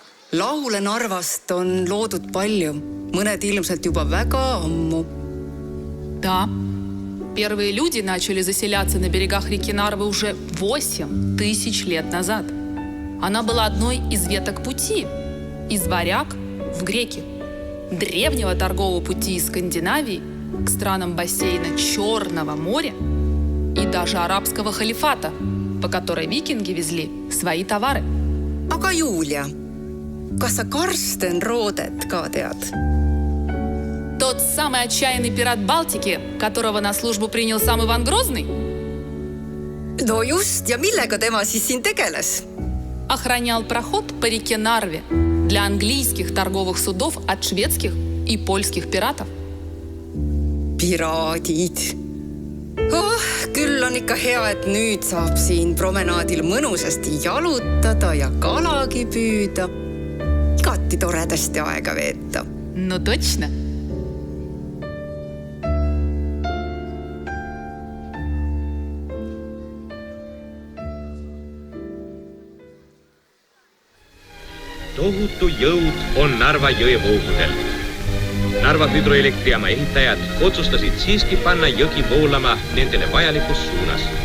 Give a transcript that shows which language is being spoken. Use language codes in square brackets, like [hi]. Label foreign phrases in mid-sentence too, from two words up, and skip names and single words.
[et] Laule Narvast on loodud palju, mõned ilmselt juba väga ammu. [ru] Да, первые люди начали заселяться на берегах реки Нарвы уже 8000 лет назад. Она была одной из веток пути, из варяг в греки, древнего торгового пути из Скандинавии к странам бассейна Черного моря и даже арабского халифата, по которой викинги везли свои товары. [et] Aga Julia, kas sa Karsten Roodet ka tead? [ru] Тот самый отчаянный пират Балтики, которого на службу принял сам Иван Грозный? [et] No just, ja millega tema siis siin tegeles? [ru] Охранял проход по реке Нарве для английских торговых судов от шведских и польских пиратов. [et] Piraadid. Küll on ikka hea, et nüüd saab siin promenaadil mõnusasti jalutada ja kalagi püüda. Igati toredasti aega veeta. [ru] Ну точно. [et] Tohutu jõud on Narva jõe voogudel. Narva hüdroelektrijaama ehitajad otsustasid siiski panna jõgi voolama nendele vajalikus suunas.